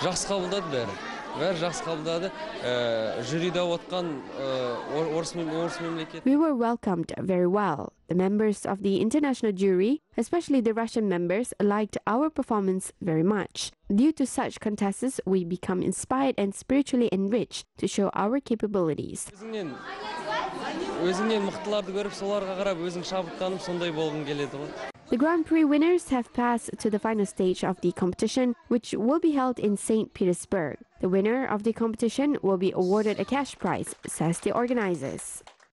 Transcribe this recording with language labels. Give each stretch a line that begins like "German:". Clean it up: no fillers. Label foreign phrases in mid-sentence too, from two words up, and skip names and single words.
English: We were welcomed very well. The members of the international jury, especially the Russian members, liked our performance very much. Due to such contests, we become inspired and spiritually enriched to show our capabilities.
Kazakh: өзіңнен мықтыларды көріп соларға қарап өзің шабыттанып сондай болғың келеді ғой.
English: The Grand Prix winners have passed to the final stage of the competition, which will be held in St. Petersburg. The winner of the competition will be awarded a cash prize, says the organizers.